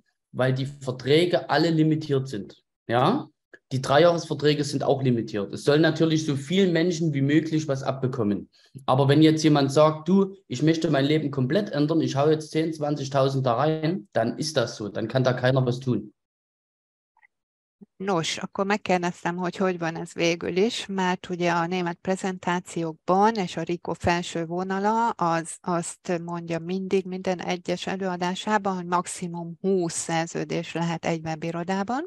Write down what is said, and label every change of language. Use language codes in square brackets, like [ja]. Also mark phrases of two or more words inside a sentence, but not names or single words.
[de] Weil die Verträge alle limitiert sind. Ja, die 3-Jahres-Verträge sind auch limitiert. Es sollen natürlich so vielen Menschen wie möglich was abbekommen. Aber wenn jetzt jemand sagt, du, ich möchte mein Leben komplett ändern, ich hau jetzt 10.000, 20.000 da rein, dann ist das so. Dann kann da keiner was tun. [hu] Nos, akkor megkérdeztem, hogy van ez végül is, mert ugye a német prezentációkban és a Rico felső vonala azt mondja mindig minden egyes előadásában, hogy maximum 20 szerződés lehet egy webirodában.